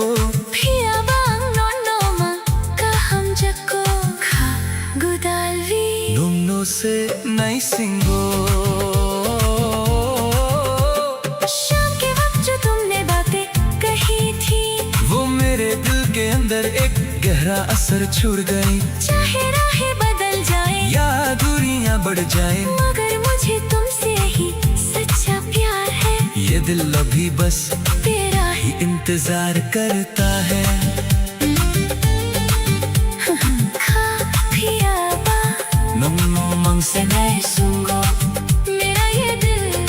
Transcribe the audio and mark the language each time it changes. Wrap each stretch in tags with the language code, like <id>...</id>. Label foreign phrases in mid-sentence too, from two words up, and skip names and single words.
<trp>Phia bang non no ma ka ham jako kha gudalvi nom no se nai singo</trp> <hi>शाम के वक्त जो तुमने बातें कही थी वो मेरे दिल के अंदर एक गहरा असर छोड़ गई चाहे राहें बदल जाए या दूरियां बढ़ जाए मगर मुझे तुमसे ही सच्चा प्यार है ये दिल अभी बस तेरा ही इंतजार करता है</hi> <trp>Kafiya ba नम mang se nai sungo</trp> <hi>मेरा ये दिल</hi>